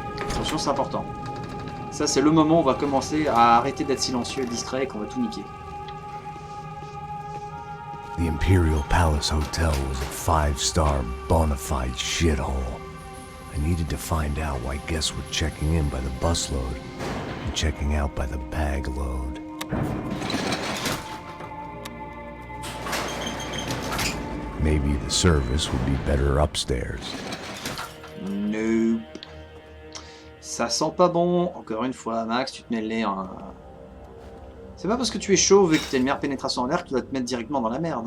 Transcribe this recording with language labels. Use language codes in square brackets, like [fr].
[fr] Attention, c'est important. Ça, c'est le moment où on va commencer à arrêter d'être silencieux et distrait et qu'on va tout niquer. [en] The Imperial Palace Hotel was a 5-star bona fide shithole. I needed to find out why guests were checking in by the busload and checking out by the bag load. Maybe the service would be better upstairs. [fr] Nope. Ça sent pas bon. Encore une fois, Max, tu te mets le nez en... C'est pas parce que tu es chauve et que tu as une meilleure pénétration en l'air que tu dois te mettre directement dans la merde.